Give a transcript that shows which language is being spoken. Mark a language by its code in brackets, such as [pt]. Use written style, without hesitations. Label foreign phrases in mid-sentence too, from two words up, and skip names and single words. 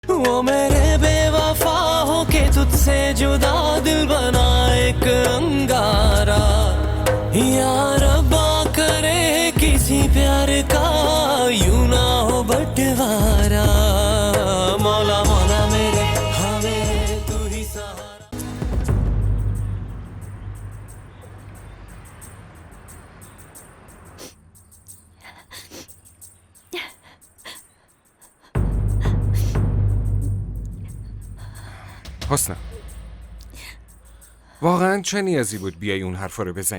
[hi] वो मेरे बेवफा हो के तुझसे जुदा दिल बना एक अंगारा या रब्बा करे किसी प्यार का यूं ना हो बंटवारा मौला मौला मेरे हमें तू ही सहारा [fa] حسنا واقعا چه نیازی بود بیای اون حرفا رو بزنی؟